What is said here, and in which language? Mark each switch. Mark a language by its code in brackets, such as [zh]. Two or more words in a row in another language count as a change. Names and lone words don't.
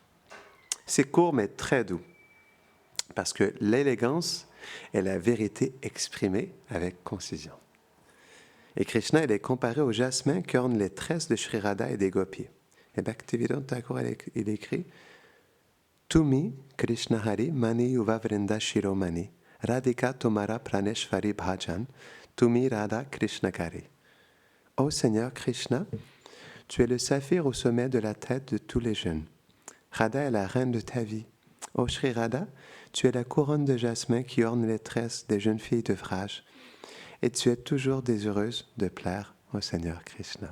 [fr] C'est court mais très doux. Parce que l'élégance est la vérité exprimée avec concision. Et Krishna, il est comparé au jasmin qui orne les tresses de Sri Radha et des gopis. Et Bhaktivinoda Thakur, il écrit [bn] তুমি কৃষ্ণ হরি মণি যুব বৃন্দ শিরোমণি রাধিকা তোমার প্রাণেশ্বরী ভজন তুমি রাধা কৃষ্ণ করি. [fr] Ô Seigneur Krishna, tu es le saphir au sommet de la tête de tous les jeunes. Radha est la reine de ta vie. Ô Sri Radha, tu es la couronne de jasmin qui orne les tresses des jeunes filles de Vraj. Et tu es toujours désireuse de plaire au Seigneur Krishna.